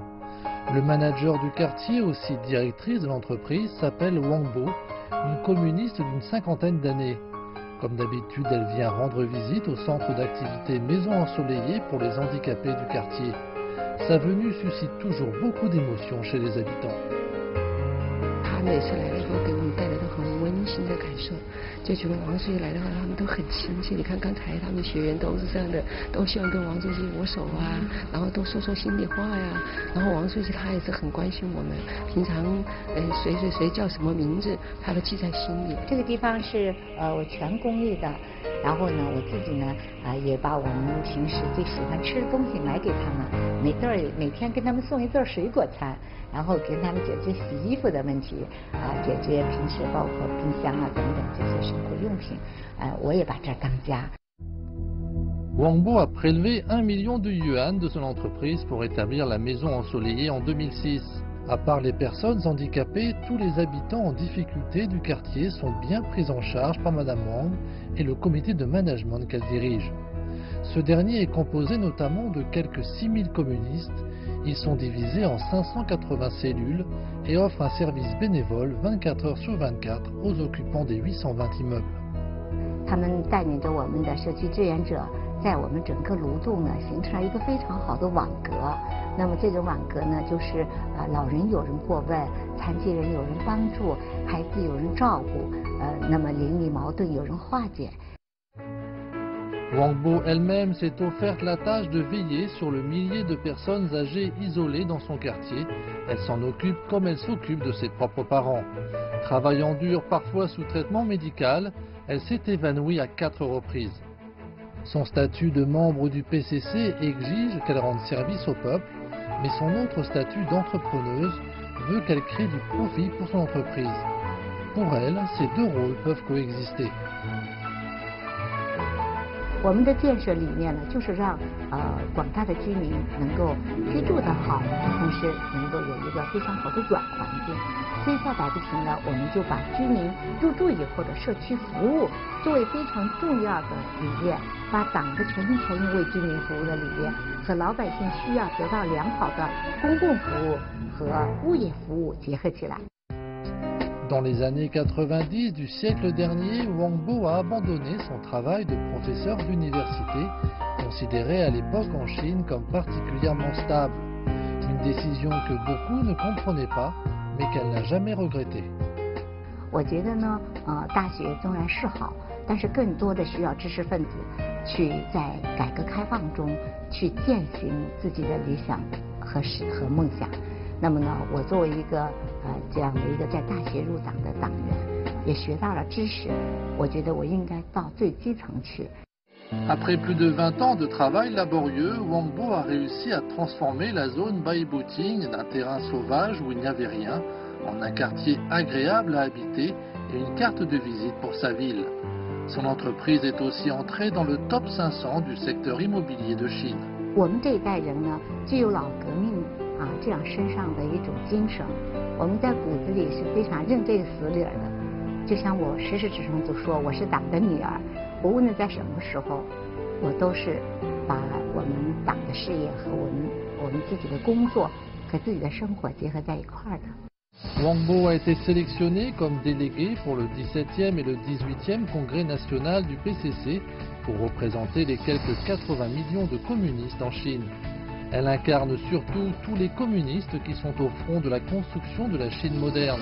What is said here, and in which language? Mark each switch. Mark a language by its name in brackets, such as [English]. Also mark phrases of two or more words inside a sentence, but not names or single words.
[French] Le manager du quartier, aussi directrice de l'entreprise, s'appelle Wang Bo, une communiste d'une cinquantaine d'années. Comme d'habitude, elle vient rendre visite au centre d'activité Maison Ensoleillée pour les handicapés du quartier. Sa venue suscite toujours beaucoup d'émotions chez les habitants. [Chinese] 他每次来了以后，给我们带来的很温馨的感受，就觉得王书记来的话，他们都很亲切。你看刚才他们学员都是这样的，都希望跟王书记握手啊，然后都说说心里话呀。然后王书记他也是很关心我们，平常谁叫什么名字，他都记在心里。这个地方是我全公益的，然后呢，我自己呢也把我们平时最喜欢吃的东西买给他们，每天跟他们送一份水果餐。然后跟他们解决洗衣服的问题，解决平时包括冰箱啊等等这些生活用品，我也把这儿当家。 [French] Wang Bo a prélevé 1 million de yuan de son entreprise pour établir la maison ensoleillée en 2006. À part les personnes handicapées, tous les habitants en difficulté du quartier sont bien pris en charge par Madame Wang et le comité de management qu'elle dirige. Ce dernier est composé notamment de quelques 6000 communistes. Ils sont divisés en 580 cellules et offrent un service bénévole 24 heures sur 24 aux occupants des 820 immeubles. [Chinese] 他们带领着我们的社区志愿者，在我们整个卢洞呢，形成了一个非常好的网格。那么这种网格呢，就是老人有人过问，残疾人有人帮助，孩子有人照顾，那么邻里矛盾有人化解。 [French] Wang Bo elle-même s'est offerte la tâche de veiller sur le millier de personnes âgées isolées dans son quartier. Elle s'en occupe comme elle s'occupe de ses propres parents. Travaillant dur, parfois sous traitement médical, elle s'est évanouie à 4 reprises. Son statut de membre du PCC exige qu'elle rende service au peuple, mais son autre statut d'entrepreneuse veut qu'elle crée du profit pour son entreprise. Pour elle, ces deux rôles peuvent coexister. [Chinese] 我们的建设理念呢，就是让广大的居民能够居住得好，同时能够有一个非常好的软环境。所以在百步亭呢，我们就把居民入住以后的社区服务作为非常重要的理念，把党的全心全意为居民服务的理念和老百姓需要得到良好的公共服务和物业服务结合起来。 [French] Dans les années 90 du siècle dernier, Wang Bo a abandonné son travail de professeur d'université, considéré à l'époque en Chine comme particulièrement stable. Une décision que beaucoup ne comprenaient pas, mais qu'elle n'a jamais regrettée. [Chinese] 我觉得呢，大学纵然是好，但是更多的需要知识分子去在改革开放中去践行自己的理想和梦想。那么呢，我作为一个这样的一个在大学入党的党员，也学到了知识，我觉得我应该到最基层去。 [French] Après plus de 20 ans de travail laborieux, Wang Bo a réussi à transformer la zone Baibuting d'un terrain sauvage où il n'y avait rien en un quartier agréable à habiter et une carte de visite pour sa ville. Son entreprise est aussi entrée dans le top 500 du secteur immobilier de Chine. [Chinese] 我们这一代人呢，具有老革命这样身上的一种精神，我们在骨子里是非常认这个死理儿的。就像我实事求是地说，我是党的女儿，我无论在什么时候，我都是把我们党的事业和我们自己的工作和自己的生活结合在一块儿的。 [French] Wang Bo a été sélectionné comme délégué pour le 17e et le 18e congrès national du PCC pour représenter les quelques 80 millions de communistes en Chine. Elle incarne surtout tous les communistes qui sont au front de la construction de la Chine moderne.